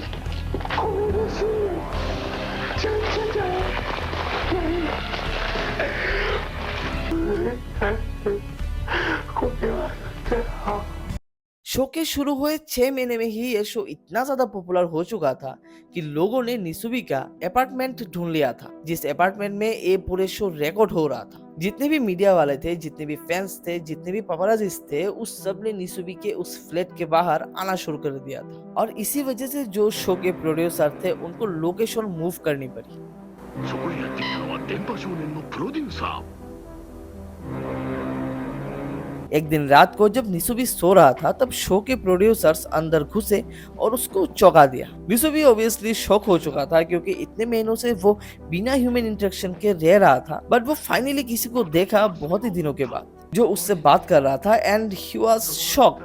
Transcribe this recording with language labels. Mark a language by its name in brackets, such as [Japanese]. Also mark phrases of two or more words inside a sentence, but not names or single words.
[Japanese] これですよ。ちゃんちゃちゃん。これは。 [Hindi] शो के शुरू हुए 6 महीने में ही ये शो इतना ज्यादा पॉपुलर हो चुका था कि लोगों ने निसुबी का अपार्टमेंट ढूंढ लिया था, जिस अपार्टमेंट में ये पूरे शो रिकॉर्ड हो रहा था। जितने भी मीडिया वाले थे, जितने भी फैंस थे, जितने भी पापराजीज थे, उस सब ने निसुबी के उस फ्लैट के बाहर आना शुरू कर दिया था और इसी वजह से जो शो के प्रोड्यूसर थे उनको [English] location move [Hindi] करनी पड़ी। [Japanese] そこへやってきたのは電波少年のプロデューサー。 [Hindi] एक दिन रात को जब निसुबी सो रहा था तब शो के प्रोड्यूसर्स अंदर घुसे और उसको चौंका दिया। निसुबी [English] obviously shock [Hindi] हो चुका था क्योंकि इतने महीनों से वो बिना [English] human interaction [Hindi] के रह रहा था, बट वो फाइनली किसी को देखा बहुत ही दिनों के बाद जो उससे बात कर रहा था [English] and he was shock.